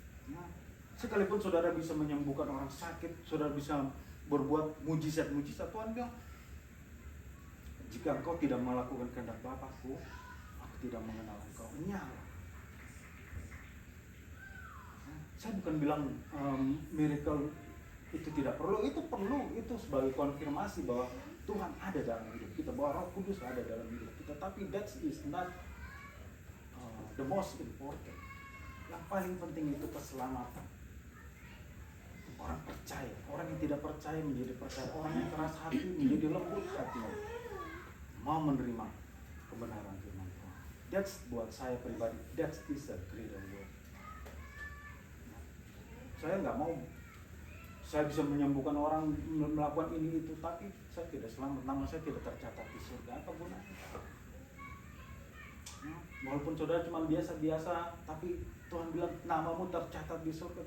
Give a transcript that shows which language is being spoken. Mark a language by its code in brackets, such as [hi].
[id] Nah, sekalipun saudara bisa menyembuhkan orang sakit, saudara bisa berbuat mujizat-mujizat, Tuhan bilang, jika engkau tidak melakukan kehendak Bapakku, aku tidak mengenal engkau. Nyala. Saya bukan bilang miracle itu tidak perlu, itu perlu, itu sebagai konfirmasi bahwa Tuhan ada dalam hidup kita, bahwa Roh Kudus ada dalam hidup kita. Tapi [en] that is not the most important. [id] Yang paling penting itu keselamatan. Orang percaya, orang yang tidak percaya menjadi percaya, orang yang keras hati menjadi lembut hatinya, mau menerima kebenaran firman Tuhan. [en] That's [id] buat saya pribadi, [en] that is a greater work. [id] Saya nggak mau saya bisa menyembuhkan orang, melakukan ini itu, tapi saya tidak selamat, nama saya tidak tercatat di surga. Apa gunanya? Walaupun saudara cuma biasa-biasa, tapi Tuhan bilang namamu tercatat di surga.